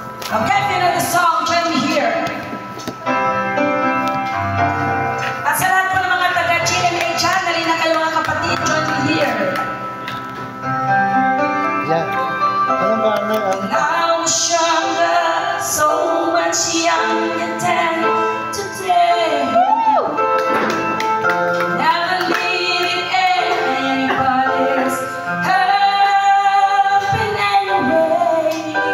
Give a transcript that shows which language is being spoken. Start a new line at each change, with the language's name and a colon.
English: Okay, if you know the song, join me here.
Filipino: At sa lahat po ng mga taga-GMA dyan, halina kayo mga kapatid,
English: join me here.
Filipino: Yeah. Ano ba?
English: Now I'm stronger, so much younger than today. Never needed anybody's help in any way.